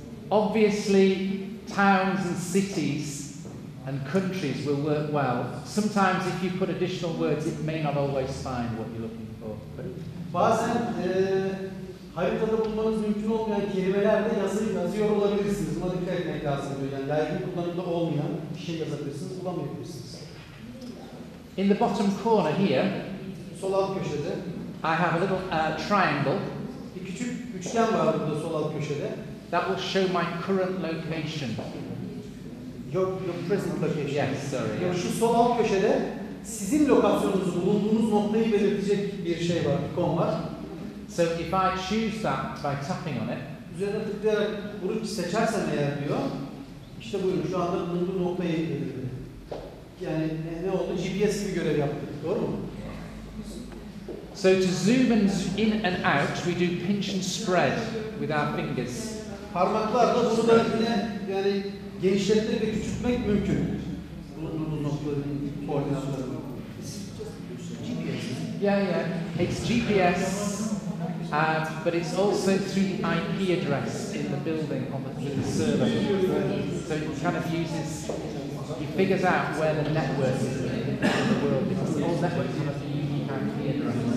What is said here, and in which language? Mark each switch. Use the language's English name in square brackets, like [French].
[English] Obviously, towns and cities and countries will work well. Sometimes if you put additional words, it may not always find what you're looking for. [Turkish] Bazen haritada bulmanız mümkün olmayan kelimelerde yazıyor olabilirsiniz. Buna dikkat etmek lazım diyor. Yani yaygın kullanımda olmayan bir şey yazabilirsiniz, bulamayabilirsiniz. [English] In the bottom corner here, [Turkish] sol alt köşede, [English] I have a little triangle. [Turkish] Bir küçük üçgen var burada sol alt köşede. [English] That will show my current location. Your present location. Yes, sorry. [Turkish] Yani şu sol alt köşede sizin lokasyonunuzu, bulunduğunuz noktayı belirtecek bir şey var, ikon var. [English] So if I choose that by tapping on it, [Turkish] Üzerine tıklayarak bunu seçersem eğer diyor, işte buyurun şu anda bulunduğu noktayı belirledi. Yani ne oldu? GPS gibi görev yaptık, doğru mu? [English] so to zoom in and out, we do pinch and spread with our fingers. [Turkish] Parmaklarla bunu da yine yani genişletmek ve küçültmek mümkün. Bulunduğumuz noktaların koordinatlarını. GPS. [English] Yeah, it's GPS, but it's also through the IP address in the building on the server. So it kind of uses, it figures out where the network is in the world, because all networks have a unique IP address.